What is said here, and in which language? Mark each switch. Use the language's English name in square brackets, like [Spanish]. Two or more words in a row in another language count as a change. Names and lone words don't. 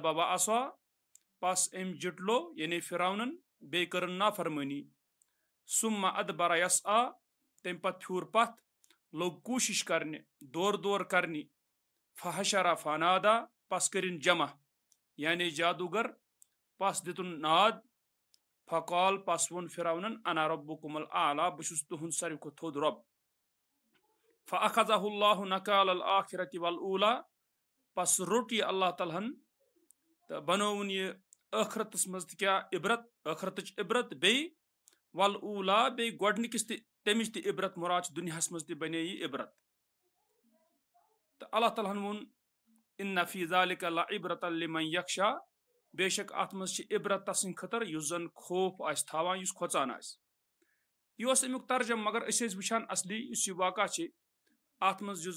[Kashmiri] وعصا پس أمۍ جٹلو یعنی فرعونن بیٚیہِ کٔرٕن نافرمٲنی [Arabic] ثم ادبر یسعا [Kashmiri] تمہِ پتہٕ پھیوٗر پتھ لوٚگ کوٗشش کرنہِ دورٕ کرنہِ [Arabic] فحشر فنادا [Kashmiri] پس کٔرِن جمع یعنی جادوگر پس دِتُن ناد فقال پس ووٚن فرعونن [Arabic] انا ربکم الاعلی [Kashmiri] بہٕ چھُس تُہُنٛد ساروی کھۄتہٕ تھوٚد رۄب [Arabic] فاخذہ اللہ نکال الآخرۃ والأولی [Kashmiri] پس روٚٹ یہِ اللہ تعالیٰ ہن تہٕ بنووُن یہِ ٲخرتس منٛز تہِ کیاہ عبرت ٲخرتٕچ عبرت بیٚیہِ والأولی بیٚیہِ گۄڈنِکِس تہِ تمِچ تہِ عبرت مُراد چھِ دُنیاہس منٛز تہِ بنے یہِ عبرت تہٕ اللہ تعالیٰ ہن ووٚن [Arabic] ان فی ذلک لعبرۃ لمن یخشا [Kashmiri] بے شک اتھ منٛز چھِ عبرت تسٕنٛدِ خٲطرٕ یُس زن خوف آسہِ تھاوان یُس کھۄژان آسہِ یہِ اوس امیُک ترجم مگر أسۍ ٲسۍ وٕچھان اصلی یُس یہِ واقعہ چھِ اتھ منٛز یُس